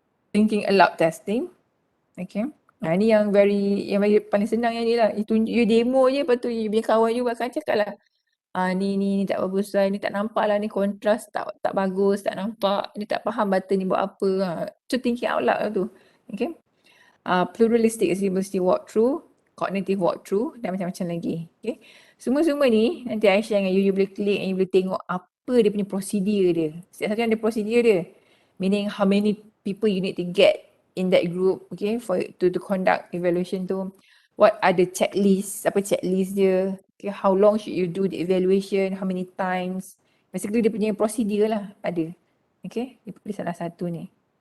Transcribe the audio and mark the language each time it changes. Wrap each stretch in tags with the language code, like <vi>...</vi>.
<en>Thinking aloud testing, okay.</en> <ms>Ni yang paling senang yang ni lah. You demo je, lepas tu you punya kawan you akan cakap lah, ni tak bagus lah, ni tak nampak lah, ni kontras tak bagus, tak nampak, ni tak faham button ni buat apa.</ms> <en>So thinking out loud lah tu, okay. Pluralistic accessibility walkthrough, cognitive walkthrough</en> <ms>dan macam-macam lagi,</ms> <en>okay.</en> <ms>Semua-semua ni nanti I share dengan you boleh klik and you boleh tengok apa dia punya prosedur dia. Setiap satu ada prosedur dia.</ms> <en>Meaning how many people you need to get in that group, okay, for to conduct evaluation tu. What are the checklist,</en> <ms>apa checklist dia,</ms> <en>okay, how long should you do the evaluation, how many times.</en> <ms>Basically dia punya prosedur lah ada. Okay, dia pilih salah satu ni.</ms>